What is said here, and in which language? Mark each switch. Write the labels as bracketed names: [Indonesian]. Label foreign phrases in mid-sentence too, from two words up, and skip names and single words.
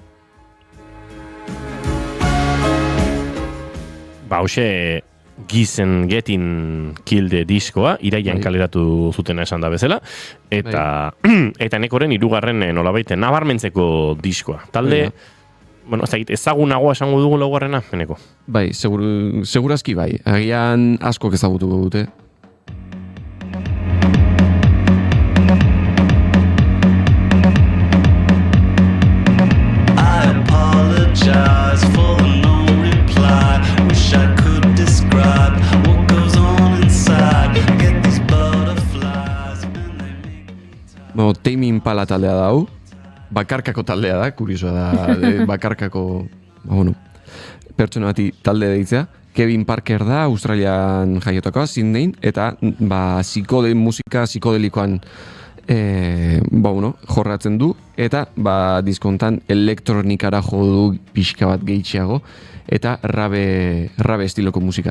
[Basque] Hoxe Gizen Getting Killed diskoa, iraian kaleratu zutena esan da bezala, eta nekoren 3. nolabait nabarmentzeko diskoa. Talde, ezagunagoa esango dugu laugarrena, eneko? Bai, segurazki bai. Agian askok ezagutuko dute. [English] I apologize for the no reply. Wish I could describe what goes on inside. Get these butterflies when they make [Basque] Tame Impala taldea da hau. Bakarkako taldea da, kuriosoa da, bakarkako, pertsona bati talde deitzea. Kevin Parker da, Australian jaiotakoa, Sydneyn, eta musika psikodelikoan jorratzen du, eta diskontan elektronikara jo du pixka bat gehitxeago, eta rabe estiloko musikara.